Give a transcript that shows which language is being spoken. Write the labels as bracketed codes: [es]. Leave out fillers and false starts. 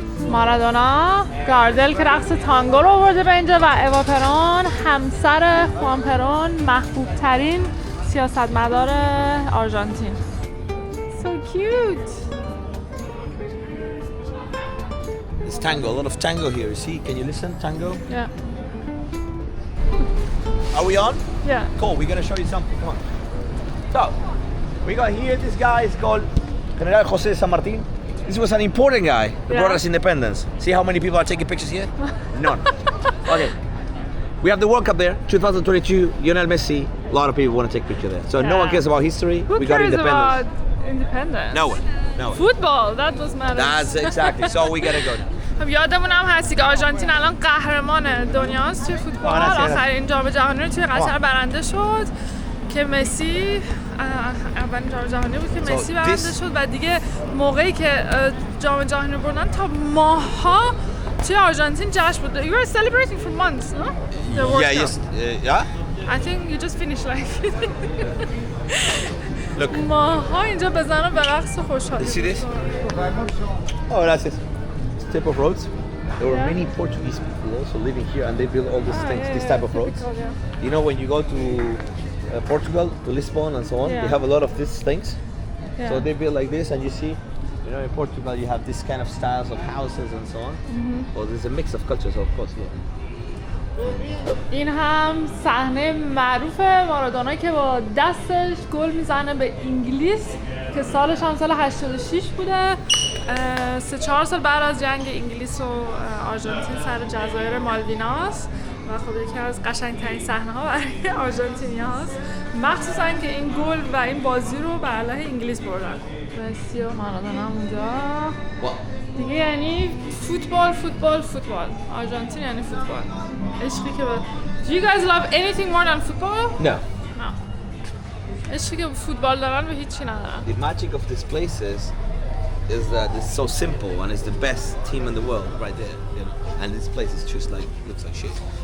[fa] مارادونا گاردل که رقص تانگو رو آورده به اینجا و اوا پرون همسر خوان پرون، محبوب ترین سیاستمدار آرژانتین. [en] So cute. It's tango, a lot of tango here. See, can you listen? Tango? Yeah. Are we on? Yeah. Cool, we're gonna show you something. Come on. So, we got here, this guy is called General José San Martín. This was an important guy that brought us independence. See how many people are taking pictures here? None. Okay. We have the World Cup there, 2022, Lionel Messi. A lot of people want to take pictures there. So no one cares about history. Who got cares independence. about independence? No one. No one. Football, that was matters. That's exactly. So we gotta go now. [fa] خب یادمون هم هستی که آرژانتین الان قهرمان دنیاست توی فوتبال. آخرین جام جهانی رو توی قطر برنده شد که مسی اولین جام جهانی بود که مسی برنده شد و دیگه موقعی که جام جهانی رو بردن تا ماه‌ها توی آرژانتین جشن بود. [en] You were celebrating for months, no? Yeah, yes. Yeah? I think you just finished like Look. [fa] ماه‌ها اینجا بزنن به رقص و خوشحالی. [en] You see this? Oh, that's it. Type of roads. There were many Portuguese people also living here, and they built all these things, this type of roads. You know, when you go to Portugal, to Lisbon and so on, they have a lot of these things. So they build like this, and you see, you know, in Portugal you have this kind of styles of houses and so on. Well, there's a mix of cultures, of course. Yeah. [fa] این هم صحنه معروف مارادونا که با دستش گل میزنه به انگلیس که سالش هم سال 86 بوده. 3-4 سال بعد از جنگ انگلیس و آرژانتین سر جزایر مالویناست و خب یکی از قشنگترین صحنه ها برای آرژانتینی هاست، مخصوصا که این گل و این بازی رو بر علیه انگلیس بردن. مسی و مارادونا اونجا دیگه، یعنی فوتبال فوتبال فوتبال. آرژانتین یعنی فوتبال. عشقی که [en] Do you guys love anything more than football? No. No. [fa] عشقی که فوتبال دارن به هیچی ندارن. [en] The magic of this place is that it's so simple and it's the best team in the world right there, you know. And this place is just like looks like shit.